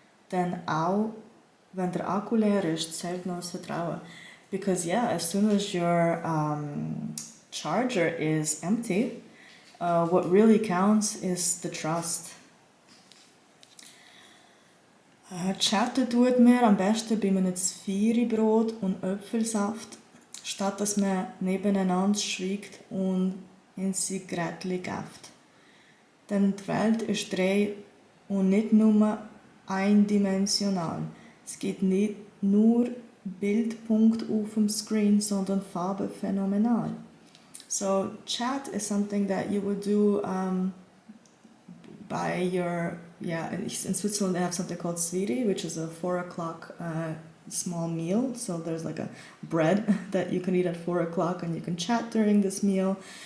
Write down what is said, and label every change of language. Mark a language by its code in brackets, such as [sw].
[de] Denn auch wenn der Akku leer ist, zählt noch das Vertrauen. [en] Because as soon as your charger is empty, what really counts is the trust. [de] Chatten tut man am besten bei einem Zvieri-Brot und Äpfelsaft, statt dass man nebeneinander schweigt und in Zigarettchen gäfft. Denn die Welt ist drei und nicht nur eindimensional. Es gibt nicht nur Bildpunkte auf dem Screen, sondern Farben phänomenal. [en] So chat is something that you would do by your, in Switzerland they have something called Sviri, which is a 4 o'clock small meal. So there's like a bread that you can eat at 4 o'clock and you can chat during this meal.